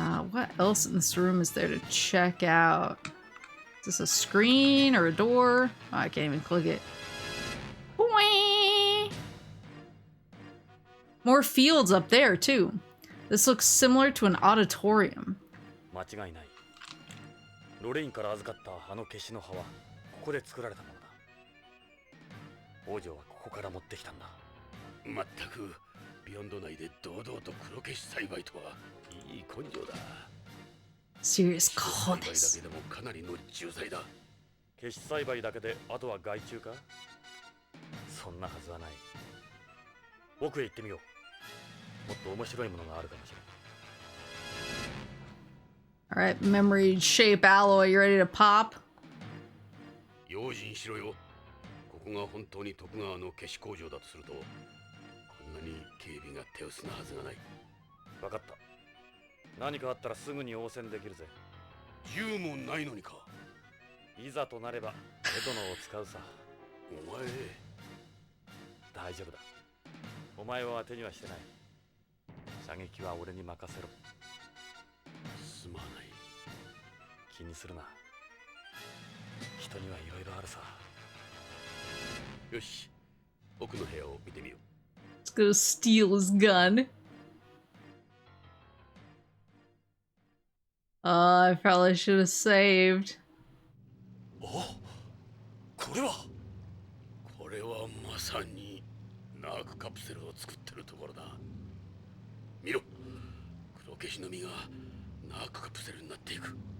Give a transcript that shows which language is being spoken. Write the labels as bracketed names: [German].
[English] What else in this room is there to check out? Is this a screen or a door? Oh, I can't even click it. Whee! More fields up there, too. This looks similar to an auditorium. [Japanese] 間違いない。ロレインから預かったあの消しの葉はここで作られたものだ。王女はここから持ってきたんだ。まったくビヨンド内で堂々と黒消し栽培とはいい根性だ。 [English] Serious [Japanese] 栽培だ [English] cojones. [Japanese] けでもかなりの重罪だ。消し栽培だけであとは害虫か？そんなはずはない。奥へ行ってみよう。もっと面白いものがあるかもしれない。 [English] Alright, memory shape alloy, you ready to pop? [Japanese] 用心しろよ。ここが本当に徳川の消し工場だとすると、こんなに警備が手薄なはずがない。分かった。何かあったらすぐに応戦できるぜ。銃もないのにか。いざとなればエトノを使うさ。お前、大丈夫だ。お前を当てにはしてない。射撃は俺に任せろ。すまない。気にするな。人にはいろいろあるさ。よし、奥の部屋を見てみよう。 [English] Let's go steal his gun. I probably should have saved. [Japanese] これはこれはまさにナークカプセルを作ってるところだ。見ろ、黒消しの実がナークカプセルになっていく。